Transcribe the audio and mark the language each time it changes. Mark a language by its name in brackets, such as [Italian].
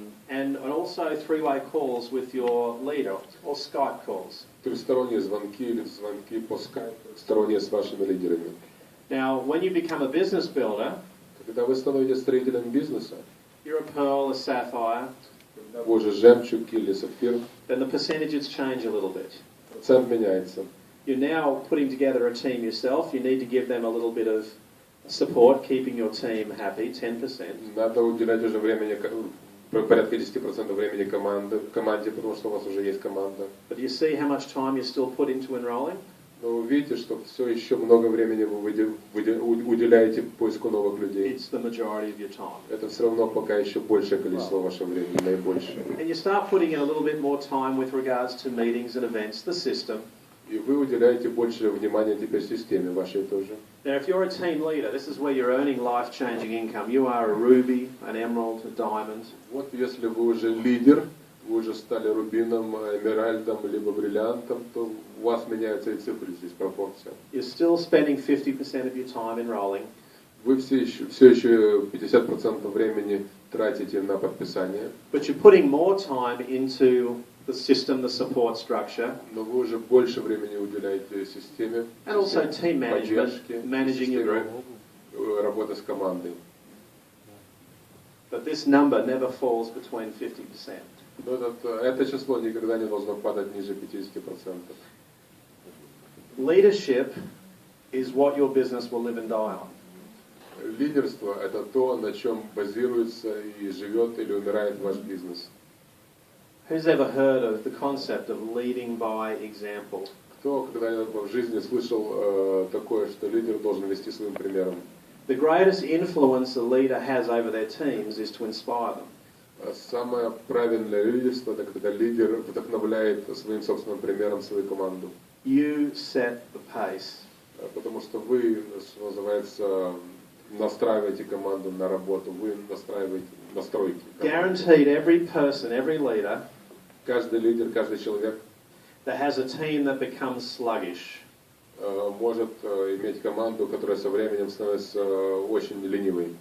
[English] And also three-way calls with your leader, or Skype calls. [Russian] Трехсторонние звонки или звонки по Skype, сторонние с вашими лидерами. [English] Now, when you become a business builder, [Russian] Когда вы становитесь строителем бизнеса, [English] you're a pearl, a sapphire, [Russian] когда вы уже жемчуг или сапфир, [English] then the percentages change a little bit. [Russian] процент меняется. [English] You're now putting together a team yourself. You need to give them a little bit of support, keeping your team happy, 10%. [Russian] Надо уделять уже времени, порядка 10% времени команде, потому что у вас уже есть команда. [English] But you see how much time you still put into enrolling? [Russian] Но вы видите, что все еще много времени вы уделяете поиску новых людей. [English] It's the majority of your time. [Russian] Это все равно пока еще большее количество вашего времени, наибольшее. [English] And you start putting in a little bit more time with regards to meetings and events, the system. [Russian] И вы уделяете больше внимания теперь системе вашей тоже. [English] Now, if you're a team leader, this is where you're earning life-changing income. You are a ruby, an emerald, a diamond. [Russian] Вот если вы уже лидер, вы уже стали рубином, эмеральдом, либо бриллиантом, то у вас меняются и цифры здесь, пропорция. [English] You're still spending 50% of your time enrolling. [Russian] Вы все еще 50% времени тратите на подписание. [English] But you're putting more time into the system, the support structure. [Russian] Но вы уже больше времени уделяете системе. [English] And also team management, managing your group. [Russian] Работа с командой. [English] But this number never falls between 50%. [Russian] Но это число никогда не должно падать ниже 50%. [English] Leadership is what your business will live and die on. [Russian] Лидерство – это то, на чем базируется и живет или умирает ваш бизнес. [English] Who's ever heard of the concept of leading by example? [Russian] Кто когда-либо в жизни слышал такое, что лидер должен вести своим примером? [English] The greatest influence a leader has over their teams is to inspire them. [Russian] Самое правильное лидерство – это когда лидер вдохновляет своим собственным примером свою команду. [English] You set the pace. [Russian] Потому что вы, что называется, настраиваете команду на работу, вы настраиваете настройки. [English] Guaranteed every person, every leader [Russian] Каждый лидер, каждый человек [English] that has a team that becomes sluggish [Russian] может иметь команду, которая со временем становится очень ленивой.